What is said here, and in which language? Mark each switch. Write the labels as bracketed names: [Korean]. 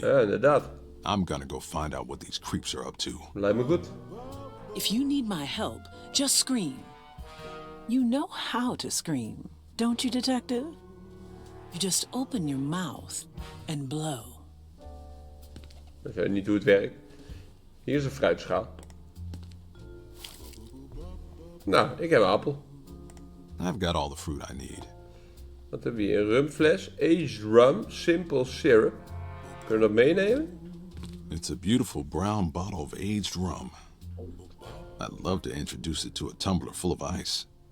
[Dutch] Ja, inderdaad. [English] I'm gonna go find out what these creeps are up to. [Dutch] Lijkt me goed. [English] If you need my help, just scream. You know how to scream, don't you, detective? You just open your mouth and blow. [Dutch] Ik weet niet hoe het werkt. Hier is een fruitschaal. Nou, ik heb een appel. [English] I've got all the fruit I need. [Dutch] Wat hebben we hier? Een rumfles, aged rum, simple syrup. Kunnen we dat meenemen? [English] It's a beautiful brown bottle of aged rum. I'd love to introduce it to a tumbler full of ice.